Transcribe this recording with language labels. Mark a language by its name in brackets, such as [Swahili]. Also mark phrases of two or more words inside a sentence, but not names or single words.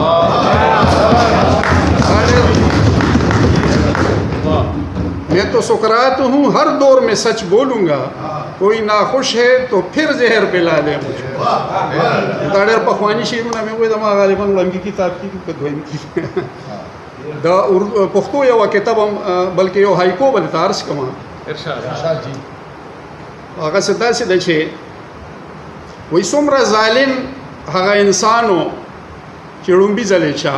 [Urdu] میں تو سقراط ہوں ہر دور میں سچ بولوں گا، کوئی ناخوش ہے تو پھر زہر پلا دے مجھے. [Pashto] دا ډېر پخواني شعرونه مې وایي، زما غالبا وړاندې کتاب کې که دویم کې د پښتو یو کتاب هم بلکې یو هایکو به درته عرض کړم. هغه څه داسې ده چې وایي څومره ظالم هغه انسانو چې ړومبي ځلې چا،